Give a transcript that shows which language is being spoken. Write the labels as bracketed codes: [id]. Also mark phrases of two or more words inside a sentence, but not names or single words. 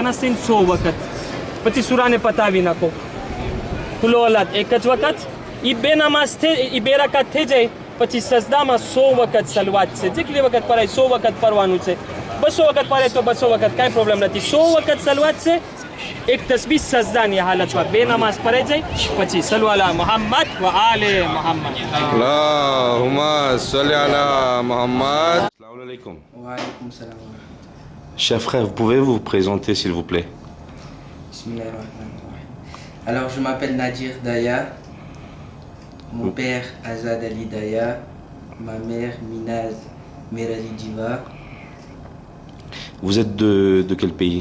[gu] નસ્તઈન 100 વખત પછી સૂરાને પતાવી નાખો કુલોલાત એક જ વખત એ બે નમાઝ એ બે રકાત થઈ જાય પછી સજદામાં 100 વખત સલવાત છે જેટલી વખત પરાય 100 વખત પરવાનું છે 200 વખત પરાય તો 200 વખત કાંઈ પ્રોબ્લેમ નથી 100 વખત સલવાત છે એક તસબીહ સજદાની હાલતમાં બે નમાઝ પરાઈ જાય પછી [ar] صل على محمد وآل محمد اللهم صل على محمد. السلام عليكم. وعليكم السلام. [fr] Cher frère, vous pouvez vous présenter s'il vous plaît? [ar] بسم الله الرحمن الرحيم. [fr] Alors, je m'appelle Nadir Daya. Mon père, Azad Ali Daya. Ma mère, Minaz Merali Diva. Vous êtes de quel pays?